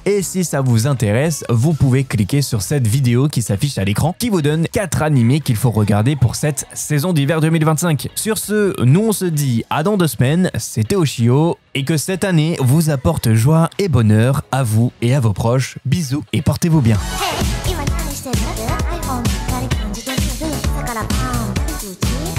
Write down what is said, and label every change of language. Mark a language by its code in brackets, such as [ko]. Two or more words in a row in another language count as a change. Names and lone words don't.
[fr] Et si ça vous intéresse, vous pouvez cliquer sur cette vidéo qui s'affiche à l'écran, qui vous donne 4 animés qu'il faut regarder pour cette saison d'hiver 2025. Sur ce, nous on se dit à dans 2 semaines, c'était Oshio, et que cette année vous apporte joie et bonheur à vous et à vos proches. Bisous et portez-vous bien. [ja] 今何してる？ iPhone 光感じてる？だからパン